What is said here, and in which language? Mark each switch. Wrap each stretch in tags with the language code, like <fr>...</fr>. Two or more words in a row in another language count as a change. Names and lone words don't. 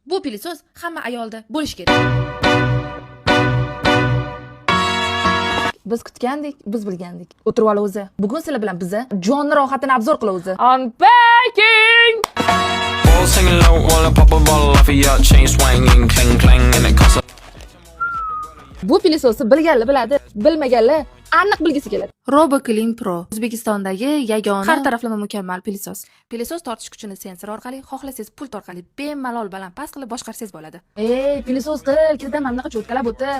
<uz>Bu pilisos hamma ayolda bo'lishi kerak. Biz kutgandik, biz bilgandik. O'tirib ol o'zi. Bugun sizlar bilan biza jonni rohatini obzor qilamiz.</uz> <en>Unpacking! All singing low while I pop a bottle off of your chain swinging, clang clang, and it costs.</en> <uz>Bu pilisosni bilganlar biladi, bilmaganlar aniq bilgisi keladi. RoboClean Pro O'zbekistondagi yagona har taraflama mukammal pilisos. Pilisos tortish kuchini sensor orqali, xohlasangiz pult orqali bemalol baland-past qilib boshqarsangiz bo'ladi. Ey, pilisos qil, ketidan mana bunaqa cho'tkalab o'tir.</uz>